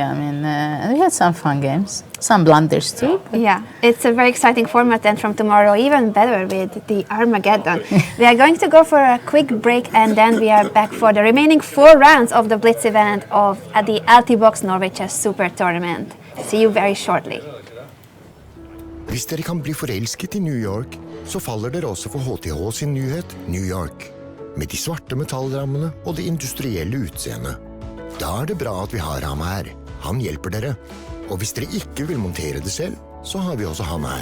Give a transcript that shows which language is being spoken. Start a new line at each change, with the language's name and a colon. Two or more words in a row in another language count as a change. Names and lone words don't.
English: I mean, we had some fun games, some blunders too. Yeah, it's a very exciting format, and from tomorrow even better with the Armageddon. We are going to go for a quick break, and then we are back for the remaining 4 rounds of the Blitz event at the Altibox Norway Chess Super Tournament. See you very shortly.
Norwegian: Hvis dere kan bli forelsket i New York, så faller dere også for HTH sin nyhet New York. Med de svarte metallrammene og det industrielle utseendet. Da er det bra at vi har ham her. Han hjelper dere. Og hvis dere ikke vil montere det selv, så har vi også ham her.